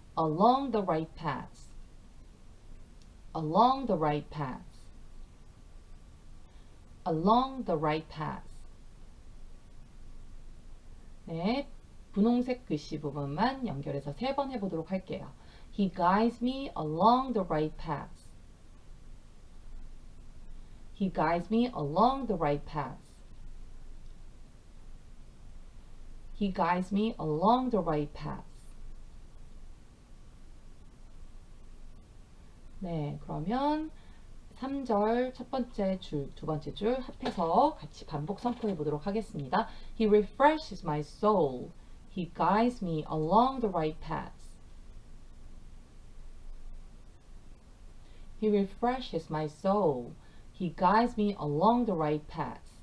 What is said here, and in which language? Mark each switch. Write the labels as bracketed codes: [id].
[en] Along the right path. Along the right path. Along the right path. [ko] 네, 분홍색 글씨 부분만 연결해서 3번 해보도록 할게요. [en] He guides me along the right path. He guides me along the right path. He guides me along the right path. [ko] 네, 그러면 3절 첫 번째 줄, 두 번째 줄 합해서 같이 반복 선포해 보도록 하겠습니다. [en] He refreshes my soul. He guides me along the right path. He refreshes my soul. He guides me along the right path.